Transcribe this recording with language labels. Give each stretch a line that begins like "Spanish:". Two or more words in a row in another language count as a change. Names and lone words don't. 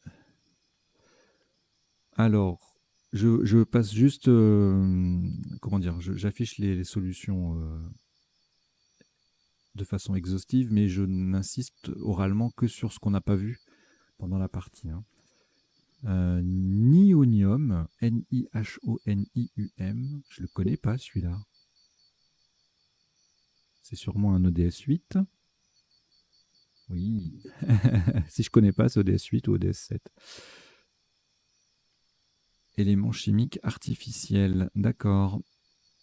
French: Alors, je passe juste, comment dire, j'affiche les solutions de façon exhaustive, mais je n'insiste oralement que sur ce qu'on n'a pas vu pendant la partie. Nihonium, N-I-H-O-N-I-U-M, je le connais pas celui-là. C'est sûrement un ODS 8. Oui, si je connais pas, c'est ODS 8 ou ODS 7. Élément chimique artificiel, d'accord.